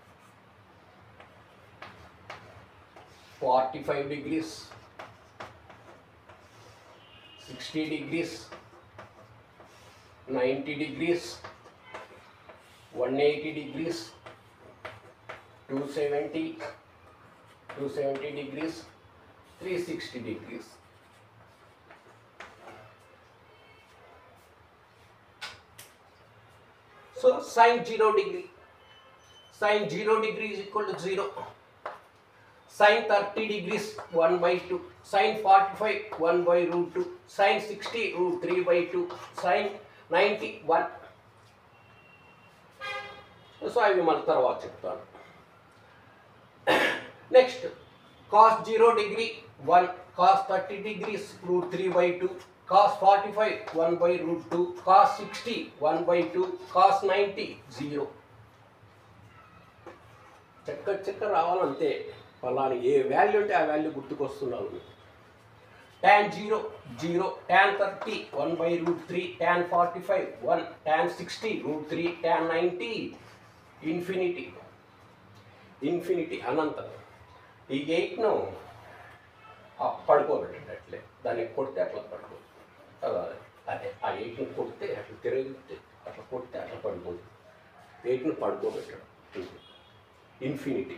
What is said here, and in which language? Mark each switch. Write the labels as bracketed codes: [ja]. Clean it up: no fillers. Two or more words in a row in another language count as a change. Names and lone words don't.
[en] 45 degrees, 60 degrees, 90 degrees, 180 degrees, 270 degrees, 360 degrees. So sin 0 degree, sin 0 degree is equal to 0. Sin 30 degrees 1 by 2, sin 45 1 by root 2, sin 60 root 3 by 2, sin 90 1. So I will [te] తర్వాత చెప్తాను. [en] Next, cos 0 degree 1, cos 30 degrees root 3 by 2, cos 45 1 by root 2, cos 60 1 by 2, cos 90 0. [te] చక్క రావాలంటే పలాని ఏ వాల్యూ అంటే ఆ వాల్యూ గుర్తుకొస్తున్నాను. tan 0 0, tan 30 1 by root 3, tan 45 1, tan 60 root 3, tan 90 ఇన్ఫినిటీ అనంతం. ఈ 8ను పడుకోబెట్టేటట్లే, దాన్ని కొడితే అట్లా పడుకో, అదే ఆ 8ని కొడితే అట్లా తిరిగితే అట్లా కొడితే అట్లా పడిపోతుంది. 8ని పడుకోబెట్టడం ఇన్ఫినిటీ.